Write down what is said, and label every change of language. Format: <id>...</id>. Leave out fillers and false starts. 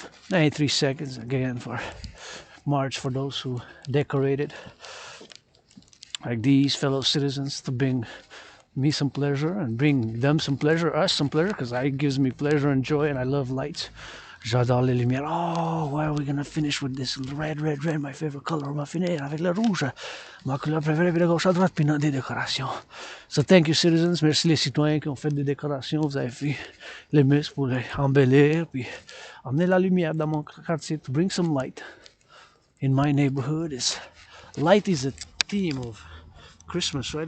<en>93 seconds again for march for those who decorated, like these fellow citizens, to bring me some pleasure and bring them some pleasure, us some pleasure, because it gives me pleasure and joy, and I love lights.</en> <fr>J'adore les lumières.</fr> <en>Oh, why are we gonna finish with this red, red, red, my favorite color?</en> <fr>On va finir avec le rouge, ma couleur préférée, puis de gauche à droite, puis des décorations.</fr> <en>So thank you, citizens.</en> <fr>Merci les citoyens qui ont fait des décorations. Vous avez fait les muscles pour les embellir, puis amener la lumière dans mon quartier,</fr> <en>to bring some light in my neighborhood. Light is a theme of Christmas, right?</en>